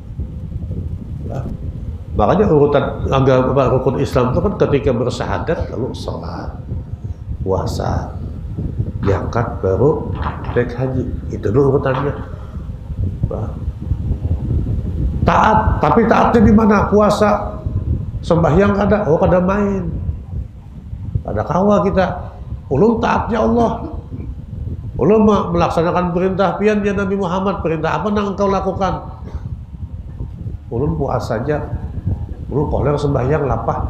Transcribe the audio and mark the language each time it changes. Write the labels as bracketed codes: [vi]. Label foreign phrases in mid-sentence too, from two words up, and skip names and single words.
[id] Makanya urutan agama rukun Islam itu kan ketika bersyahadat lalu sholat, puasa, zakat, baru naik haji. Itu dulu urutannya. Taat, tapi taatnya di mana? [bjn] Puasa, sembahyang kada, kada main, kada kawa kita. [id] Ulun taatnya Allah. Ulun melaksanakan perintah pian ya Nabi Muhammad. Perintah apa yang engkau lakukan? Ulun puasa saja. [bjn] Ulun koler sembahyang lapah.